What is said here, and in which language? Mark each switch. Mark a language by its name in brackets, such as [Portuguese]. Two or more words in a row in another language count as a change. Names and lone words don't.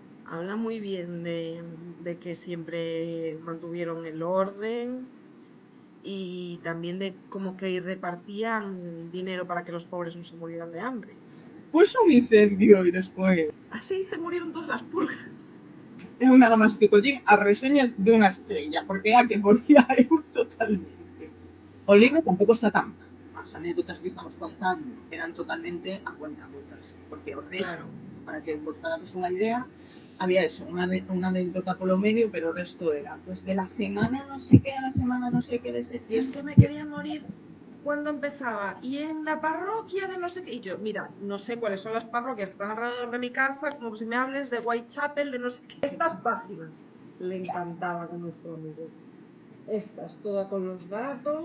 [Spanish] Habla muy bien de que siempre mantuvieron el orden y también de como que repartían dinero para que los pobres no se murieran de hambre. Pues un incendio y después Así se murieron todas las pulgas. [Galician] eu nada máis que collín as reseñas dunha estrella, porque é a que ponía eu totalmente. O libro tampouco está tan mal. As anécdotas que estamos contando eran totalmente a cuentagotas, porque o resto, Claro. para que vos parades unha idea, había eso, unha anécdota polo medio, pero o resto era, [Spanish] pues de la semana no sé qué a la semana no sé qué de Y es septiembre. que me quería morir cuando empezaba. Y en la parroquia de no sé qué. Y yo, mira, no sé cuáles son las parroquias que están alrededor de mi casa, como si me hables de Whitechapel, de no sé qué. Estas páginas. Le encantaba con nuestro amigo. Estas, toda con los datos.